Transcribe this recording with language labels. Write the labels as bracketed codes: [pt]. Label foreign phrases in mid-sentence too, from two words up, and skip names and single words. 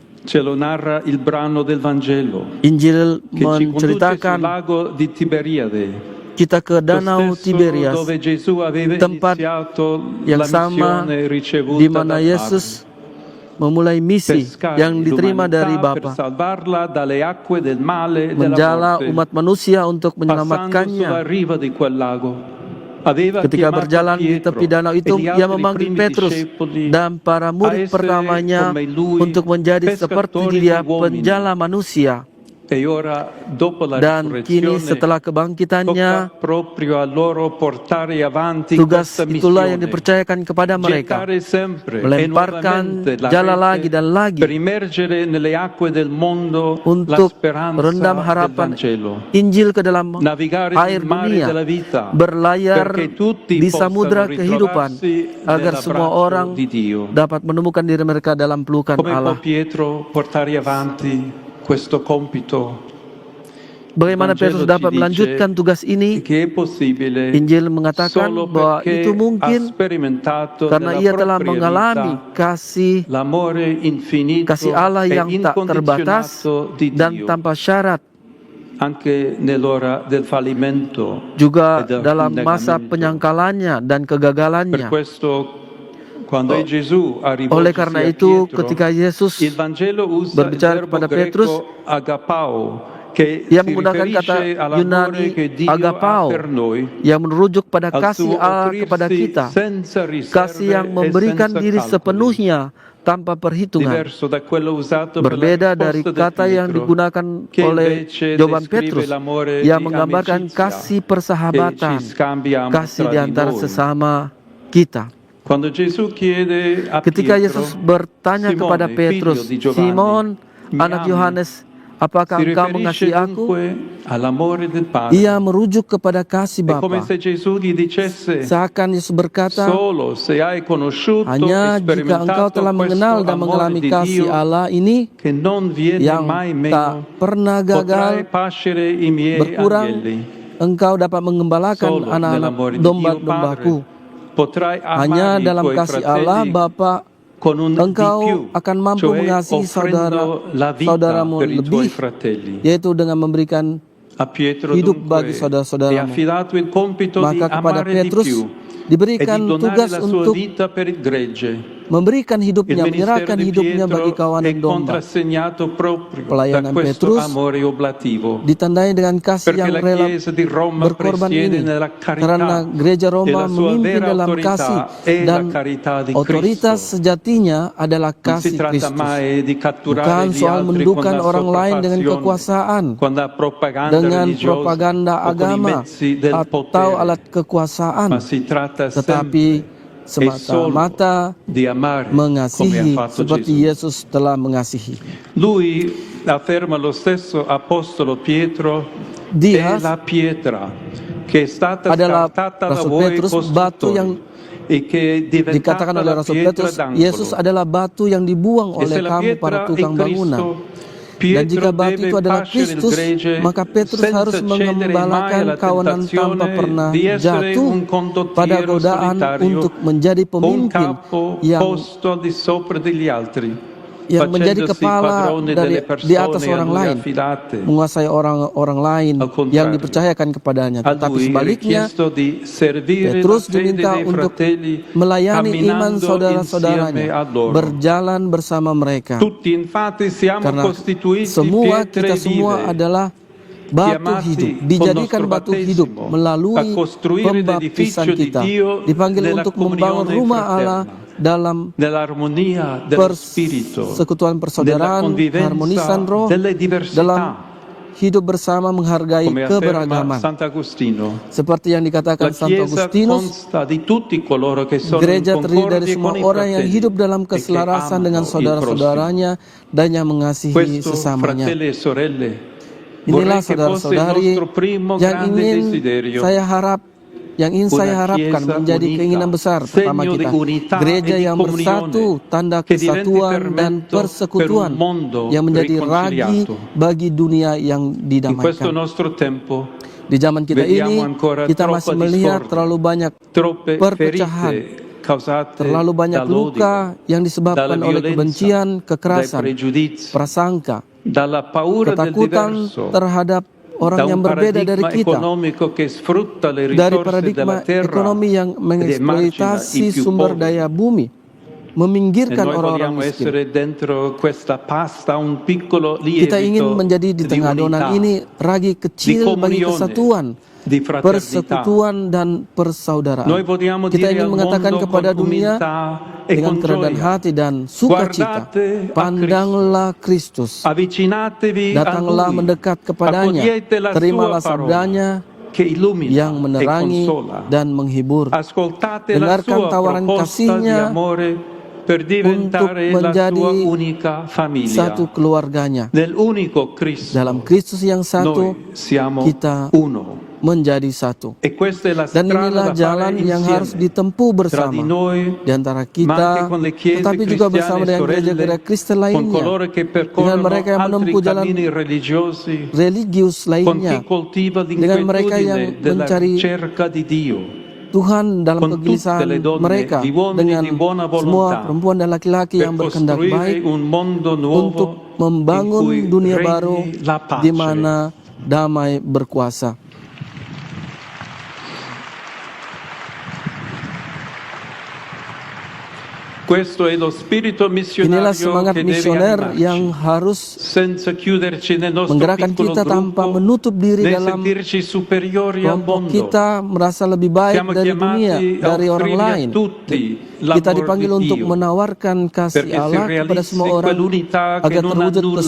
[id] Injil menceritakan kita ke Danau Tiberias, tempat yang sama di mana Yesus memulai misi yang diterima dari Bapa, menjala umat manusia untuk menyelamatkannya. Ketika berjalan di tepi danau itu, ia memanggil Petrus dan para murid pertamanya untuk menjadi seperti dia, penjala manusia. [it] E ora, dopo la [id] Dan kini [it] risurrezione, [id] setelah [it] tocca [id] kebangkitannya, [it] proprio a loro portare avanti [id] tugas [it] questa [id] itulah yang [it] missione, [id] dipercayakan kepada mereka, [it] gettare sempre e [id] melemparkan [it] nuovamente la [id] jala lagi [it] rete [id] dan lagi [it] per immergere nelle acque del mondo la [id] untuk [it] speranza [id] rendam [it] del [id] harapan [it] Vangelo. [id] Injil ke dalam [it] Navigare [id] air [it] nel mare [id] dunia, [it] della vita, [id] berlayar [it] perché tutti [id] di [it] possano [id] samudra kehidupan, [it] ritrovarsi [id] agar semua [it] nell'abbraccio [id] orang [it] di Dio. [id] dapat menemukan diri mereka dalam pelukan [it] Come può [id] Allah. [it] Pietro portare avanti questo compito? [id] Bagaimana [it] Il Vangelo [id] Petrus [it] ci [id] dapat [it] dice [id] melanjutkan tugas ini? [it] che è possibile [id] Injil mengatakan [it] solo [id] bahwa [it] perché [id] itu [it] ha [id] mungkin [it] sperimentato [id] karena [it] nella [id] ia telah [it] propria [id] mengalami [it] vita [id] kasih [it] l'amore infinito [id] Allah [it] e [id] yang tak terbatas [it] incondizionato di [id] dan [it] Dio, [id] tanpa syarat, [it] anche nell'ora del fallimento [id] juga [it] e del [id] dalam masa [it] negamento. [id] penyangkalannya dan [it] Per [id] kegagalannya. [it] questo, quando Gesù ha [id] Oleh karena [it] rivolto a [id] itu, [it] Pietro, [id] ketika Yesus [it] il Vangelo usa il [id] berbicara [it] verbo [id] kepada Petrus, [it] greco agapao, che [id] ia [it] si [id] menggunakan kata [it] riferisce all'amore [id] Yunani [it] che Dio ha [id] agapao [it] per noi, [id] yang merujuk pada [it] al [id] kasih [it] suo [id] Allah kepada [it] offrirsi [id] kita, [it] senza [id] kasih yang [it] riserve e [id] memberikan [it] senza [id] diri [it] calcoli, [id] sepenuhnya tanpa perhitungan. [it] diverso da quello usato per la [id] Berbeda dari [it] risposta di [id] kata yang [it] Pietro, [id] digunakan [it] che [id] oleh [it] invece [id] jawaban [it] descrive [id] Petrus [it] l'amore [id] yang [it] di [id] menggambarkan [it] amicizia [id] kasih [it] che [id] persahabatan, [it] ci scambiamo [id] kasih [it] tra [id] di [it] di [id] antara [it] noi. [id] sesama kita. [it] Quando Gesù chiede a [id] Ketika [it] Pietro, [id] Yesus bertanya [it] Simone, [id] kepada [it] figlio [id] Petrus, [it] di Giovanni, [id] Simon, [it] mi [id] anak [it] ami? [id] Yohanes, apakah [it] Si [id] engkau [it] riferisce [id] mengasihi aku? [it] dunque all'amore del Padre. [id] Ia merujuk kepada kasih [it] È come [id] Bapa. [it] se Gesù gli dicesse, [id] Seakan Yesus berkata, [it] solo se hai conosciuto [id] hanya [it] e [id] jika engkau [it] sperimentato [id] telah mengenal [it] questo [id] dan [it] amore [id] mengalami [it] di [id] kasih [it] Dio [id] Allah ini [it] che non viene [id] yang [it] mai [id] tak [it] meno, [id] pernah [it] potrai [id] gagal, [it] pascere i miei [id] berkurang, [it] agnelli. [id] engkau dapat mengembalakan [it] Solo [id] anak-anak [it] nell'amore di Dio [id] domba-dombaku. [it] Padre potrai [id] Hanya [it] amare i [id] dalam [it] tuoi [id] kasih Allah [it] fratelli [id] Bapa [it] con un di [id] engkau [it] più, [id] akan mampu [it] cioè [id] mengasihi [it] offrendo la vita [id] saudaramu [it] per i tuoi [id] lebih, [it] fratelli. [id] yaitu dengan memberikan [it] A Pietro [id] hidup [it] dunque [id] bagi [it] è [id] saudara-saudaramu. [it] affidato il compito di [id] Maka kepada [it] amare di [id] Petrus [it] più e [id] diberikan [it] di donare [id] tugas [it] la sua [id] untuk [it] vita per il gregge. [id] memberikan [it] Il [id] hidupnya, [it] ministero [id] menyerahkan [it] di [id] hidupnya bagi [it] Pietro è [id] kawanan domba. [it] contrassegnato proprio da [id] Pelayanan [it] questo [id] Petrus [it] amore oblativo. [id] Ditandai dengan kasih [it] Perché [id] yang [it] la [id] rela [it] Chiesa di Roma [id] berkorban [it] presiede [id] ini, [it] nella [id] karena [it] carità [id] gereja [it] e [id] Roma [it] la sua [id] memimpin [it] vera [id] dalam kasih [it] autorità è la [id] dan [it] carità di [id] otoritas [it] Cristo. [id] sejatinya adalah [it] Non si [id] kasih [it] tratta [id] Kristus. [it] mai di catturare [id] Bukan [it] gli [id] soal [it] altri con [id] mendudukan [it] la [id] orang lain dengan [it] sopraffazione, [id] kekuasaan, [it] con la propaganda [id] dengan [it] religiosa [id] propaganda [it] o con i [id] agama [it] mezzi del [id] atau [it] potere, [id] alat kekuasaan, [it] ma si tratta [id] tetapi [it] sempre e solo [id] semata-mata [it] di amare come ha [id] mengasihi [it] fatto [id] seperti [it] Gesù. [id] Yesus telah mengasihi. [it] Lui afferma lo stesso apostolo Pietro, [id] Dia [it] è la pietra che è stata [id] adalah [it] scartata da [id] Rasul [it] voi [id] Petrus, batu yang [it] costruttori e che è diventata [id] dikatakan oleh [it] la [id] Rasul [it] pietra [id] Petrus, [it] d'angolo. [id] Yesus adalah batu yang dibuang [it] E se [id] oleh [it] la [id] kamu para [it] pietra è [id] tukang bangunan. [it] Cristo, [id] Dan [it] Pietro [id] jika batu [it] deve [id] itu adalah [it] pascere il [id] Kristus, [it] gregge [id] maka Petrus harus [it] senza cedere mai [id] mengembalakan [it] alla [id] kawanan tanpa [it] tentazione [id] pernah [it] di essere [id] jatuh [it] un [id] pada [it] condottiero [id] godaan [it] solitario [id] untuk menjadi [it] o un [id] pemimpin [it] capo [id] yang [it] posto al di sopra degli altri, [id] menjadi [it] facendosi [id] kepala [it] padrone [id] dari [it] delle [id] di atas [it] persone a [id] orang [it] lui [id] lain, [it] affidate. [id] menguasai orang lain [it] Al contrario, [id] yang dipercayakan kepadanya. [it] A [id] Tetapi [it] lui è [id] sebaliknya, [it] richiesto di servire la [id] Petrus [it] fede [id] diminta [it] dei [id] untuk [it] fratelli [id] melayani iman [it] camminando [id] saudara-saudaranya, [it] insieme a loro. [id] berjalan bersama mereka. [it] Tutti infatti siamo [id] Karena [it] costituiti [id] semua [it] pietre [id] kita semua [it] vive, [id] adalah batu [it] chiamati [id] hidup, [it] col [id] dijadikan [it] nostro [id] batu hidup [it] battesimo [id] melalui [it] a costruire [id] pembaptisan [it] l'edificio di [id] kita, [it] Dio [id] dipanggil [it] nella [id] untuk membangun [it] comunione [id] rumah Allah [it] fraterna, [id] dalam [it] nell'armonia dello spirito, [id] persekutuan [it] nella [id] persaudaraan, [it] convivenza [id] harmonisan roh, [it] delle [id] dalam [it] diversità, [id] hidup bersama menghargai [it] come afferma [id] keberagaman. [it] Sant'Agostino. [id] Seperti yang [it] La [id] dikatakan Santo [it] Chiesa [id] Agustinus, [it] consta di tutti coloro che sono in [id] gereja terdiri dari [it] concordia [id] semua [it] con i [id] orang yang [it] fratelli [id] hidup dalam [it] e che [id] keselarasan [it] amano [id] dengan [it] il prossimo. [id] saudara-saudaranya dan yang mengasihi [it] Questo, [id] sesamanya. [it] fratelli e sorelle, [id] Inilah [it] vorrei che fosse il [id] saudara-saudari [it] nostro primo [id] yang [it] grande [id] ingin [it] desiderio. [id] saya harapkan [it] Chiesa [id] menjadi [it] unita, [id] keinginan besar pertama [it] segno di [id] kita. [it] unità [id] Gereja [it] e di [id] yang [it] comunione, [id] bersatu, tanda [it] che diventi [id] kesatuan dan [it] fermento [id] persekutuan [it] per un mondo [id] yang menjadi ragi [it] riconciliato. [id] bagi dunia yang [it] In questo [id] didamaikan. [it] nostro tempo [id] Di zaman kita [it] vediamo [id] ini, [it] ancora [id] kita [it] troppa [id] masih melihat [it] discordia, [id] terlalu banyak [it] troppe [id] perpecahan, [it] ferite causate [id] terlalu banyak [it] dall'odio, [id] luka yang disebabkan [it] dalla [id] oleh [it] violenza, [id] kebencian, [it] dai [id] kekerasan, [it] pregiudizi, [id] prasangka, [it] dalla paura del [id] ketakutan [it] diverso, [id] terhadap [it] da [id] orang yang [it] un [id] berbeda dari [it] paradigma [id] kita, [it] economico che sfrutta le [id] dari [it] risorse [id] paradigma [it] della terra [id] ekonomi yang [it] ed emargina [id] mengeksploitasi [it] i più [id] sumber [it] poveri. [id] daya bumi, [it] E [id] meminggirkan [it] noi [id] orang-orang [it] vogliamo [id] miskin. [it] essere dentro questa pasta un piccolo [id] Kita ingin [it] lievito [id] menjadi di [it] di [id] tengah adonan [it] unità, [id] ini ragi [it] di [id] kecil bagi [it] comunione, [id] kesatuan, [it] di fraternità. [id] persekutuan dan persaudaraan. [it] Noi vogliamo [id] Kita [it] dire [id] ingin [it] al [id] mengatakan [it] mondo [id] kepada [it] con [id] dunia [it] umiltà e [id] dengan [it] con [id] kerendahan [it] gioia. [id] hati dan sukacita, [it] Guardate a [id] pandanglah Kristus, [it] Avvicinatevi a [id] datanglah [it] Lui, [id] mendekat kepadanya, [it] accogliete la [id] terimalah [it] sua parola [id] sabdanya [it] che illumina [id] yang [it] e [id] menerangi [it] consola. [id] dan menghibur. [it] Ascoltate la [id] Dengarkan [it] sua [id] tawaran [it] proposta di [id] kasihnya [it] amore per diventare la [id] menjadi [it] sua unica famiglia. [id] satu keluarganya. [it] Nell'unico Cristo [id] Dalam Kristus yang satu, [it] noi siamo [id] kita [it] uno. [id] menjadi satu. [it] E questa è la [id] Dan [it] strada [id] inilah [it] da [id] jalan [it] fare [id] yang harus [it] insieme [id] ditempuh [it] tra [id] bersama [it] di noi, [id] di antara [it] ma anche [id] kita, [it] con le chiese [id] tetapi juga bersama [it] cristiane [id] dengan [it] sorelle, [id] gereja-gereja Kristen [it] con [id] lainnya, [it] coloro che [id] dengan [it] percorrono [id] mereka yang [it] altri [id] menempuh jalan [it] cammini religiosi, [id] religius [it] con chi [id] lainnya, [it] coltiva [id] dengan mereka yang [it] l'inquietudine della [id] mencari [it] ricerca di Dio, [id] Tuhan dalam [it] con tutte [id] kegelisahan [it] le donne, [id] mereka, [it] gli uomini [id] dengan [it] di buona [id] semua [it] volontà, [id] perempuan dan laki-laki yang [it] per [id] berkehendak [it] costruire [id] baik [it] un mondo [id] untuk [it] nuovo in [id] membangun [it] cui [id] dunia [it] regni [id] baru [it] la pace. [id] di mana damai berkuasa. [it] Questo è lo spirito [id] Inilah [it] missionario [id] semangat [it] che deve [id] misioner yang [it] animarci, [id] harus [it] senza chiuderci nel nostro [id] menggerakkan [it] piccolo [id] kita tanpa [it] gruppo, [id] menutup diri [it] né [id] dalam [it] sentirci superiori al [id] kelompok [it] mondo. [id] kita, merasa lebih baik [it] Siamo [id] dari dunia, [it] chiamati a [id] dari orang [it] offrire a [id] lain. [it] tutti [id] Kita [it] l'amor [id] dipanggil [it] di [id] untuk [it] Dio, [id] menawarkan kasih [it] perché si [id] Allah kepada [it] realizzi [id] semua orang [it] quell'unità che [id] agar [it] non [id] terwujud [it] annulla le